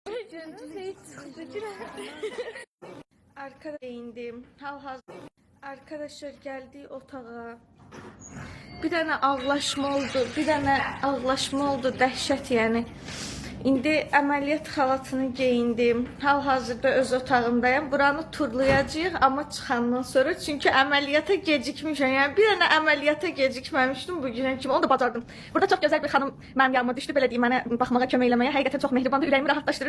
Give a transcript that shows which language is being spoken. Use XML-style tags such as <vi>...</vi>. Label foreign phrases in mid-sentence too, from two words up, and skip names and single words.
<az>Canım Arkadaşlar indim. Arkadaşlar geldi otağa.</az> <tr>Bir tane ağlaşma oldu. Dəhşət yani.</tr> <az>İndi əməliyyat xalatını geyindim. Hal-hazırda öz otağımdayım. Buranı turlayacağıq amma çıxandan sonra. Çünki əməliyyata gecikmişəm. Yəni bir dənə əməliyyata gecikməmişdim bugünə kimi. Onu da bacardım. Burada çox gözəl bir xanım mənim yanıma düşdü. Belə deyim, mənə baxmağa, kömək eləməyə. Həqiqətən çox mehribandır. Ürəyimi rahatlaşdırır.</az>